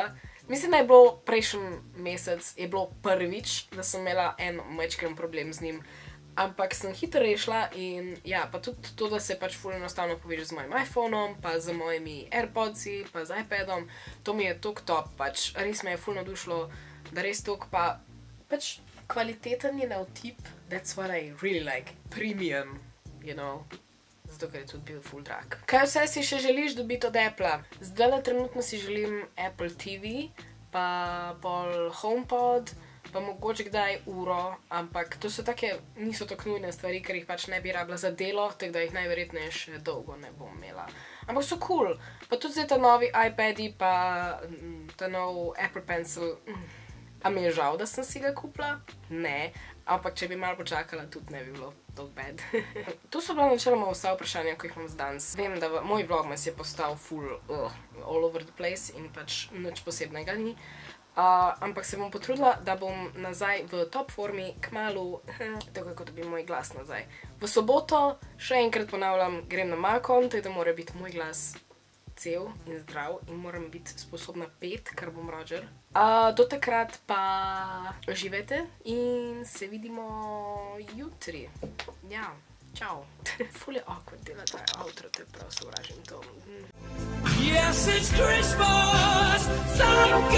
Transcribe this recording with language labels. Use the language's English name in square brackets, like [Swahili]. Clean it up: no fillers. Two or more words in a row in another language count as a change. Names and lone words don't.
[Slovenian] Mislim, da je bilo prejšnji mesec, je bilo prvič, da sem imela en majčken problem z njim. Ampak sem hitro rešila in ja, pa tudi to, da se pač ful enostavno poveže z mojim iPhonom, pa z mojimi AirPodsi, pa z iPadom. To mi je toliko top, pač res me je ful navdušilo, da res toliko pa pač kvaliteten je na vtip, [English] that's what I really like. Premium, you know. [Slovenian] Zato, ker je tudi bil ful drag. Kaj vse si še želiš dobiti od Appla? Zdajle trenutno si želim Apple TV, pa pol HomePod, pa mogoče kdaj uro, ampak to so take, niso tako nujne stvari, ker jih pač ne bi rabila za delo, tako da jih najverjetneje še dolgo ne bom imela. Ampak so cool. Pa tudi zdaj ta novi iPadi, pa ta nov Apple Pencil. A mi je žal, da sem si ga kupila? Ne, ampak če bi malo počakala, tudi ne bi bilo tako bad. To so bila načeloma vsa vprašanja, ko jih imam z danes. Vem, da moj vlogmas je postal full [English] all over the place [Slovenian] in pač nič posebnega ni. Ampak se bom potrudila, da bom nazaj v top formi kmalu, tako kot bi moj glas nazaj. V soboto, še enkrat ponavljam, grem na Malcolm, tako da mora biti moj glas cel in zdrav in moram biti sposobna pet, ker bom Roger. Do takrat pa živete in se vidimo jutri. Ja, čau. Ful je awkward dela ta outro, te prav sovražim to. [English] Yes, it's Christmas!